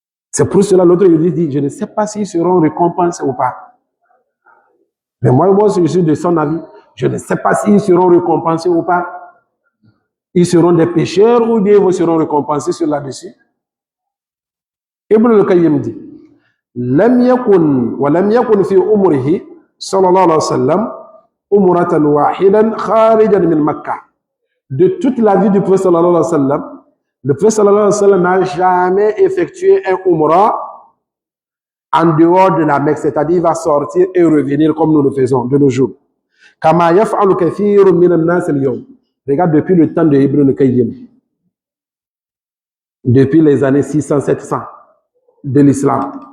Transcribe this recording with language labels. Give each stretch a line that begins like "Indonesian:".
French: C'est pour cela l'autre dit, je ne sais pas s'ils seront récompensés ou pas. Mais moi, je suis de son avis. Je ne sais pas s'ils seront récompensés ou pas. Ils seront des pécheurs ou bien ils seront récompensés sur là-dessus.
Arabic: Ibn al-Qayyim dit, لم يكن في أمره صلى الله عليه وسلم أمرة واحدا خارجا من مكة.
French: De toute la vie du prophète sallallahu alayhi wa sallam, le prophète sallallahu alayhi wa sallam n'a jamais effectué un umrah en dehors de la Mecque, c'est-à-dire il va sortir et revenir comme nous le faisons de nos jours.
Arabic: Kama yaf'alu kathirun min an-nas al-yawm.
French: Regarde depuis le temps de Ibn al-Qayyim, depuis les années 600-700 de l'islam.